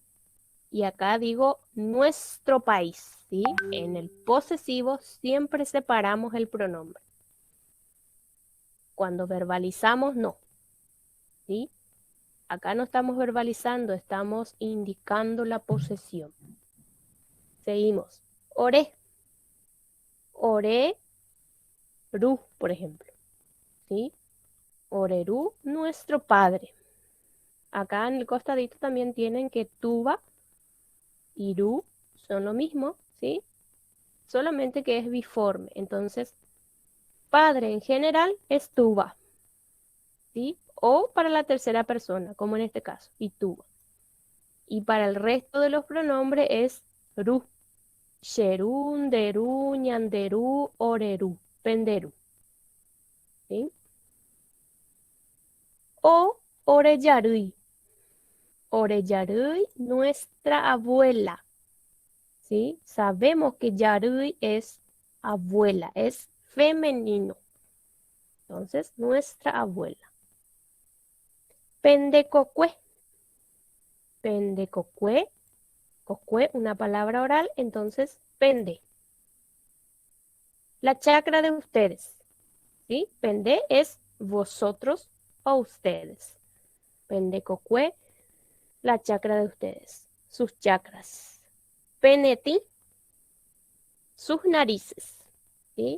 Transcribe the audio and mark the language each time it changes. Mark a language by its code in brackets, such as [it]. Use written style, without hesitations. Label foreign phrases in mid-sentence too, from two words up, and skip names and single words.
[es] Y acá digo nuestro país, ¿sí? En el posesivo siempre separamos el pronombre. Cuando verbalizamos, no, ¿sí? Acá no estamos verbalizando, estamos indicando la posesión. Seguimos. [gn] Ore. Ore, ru, [es] por ejemplo, ¿sí? Orerú, nuestro padre. Acá en el costadito también tienen que tuba y ru son lo mismo, ¿sí? Solamente que es biforme. Entonces, padre en general es tuba, ¿sí? O para la tercera persona, como en este caso, y tuba. Y para el resto de los pronombres es [gn] ru, xerú, nderú, ñanderú, orerú, penderú, [es] ¿sí? O oreyarui. Oreyarui, nuestra abuela, ¿sí? Sabemos que yarui es abuela, es femenino. Entonces, nuestra abuela. [gn] Pendecocue. Pendecocue. [es] Cocue, una palabra oral, entonces pende. La chacra de ustedes, ¿sí? Pende es vosotros o ustedes. Pendecocue, la chacra de ustedes, sus chakras. Peneti, sus narices, ¿sí?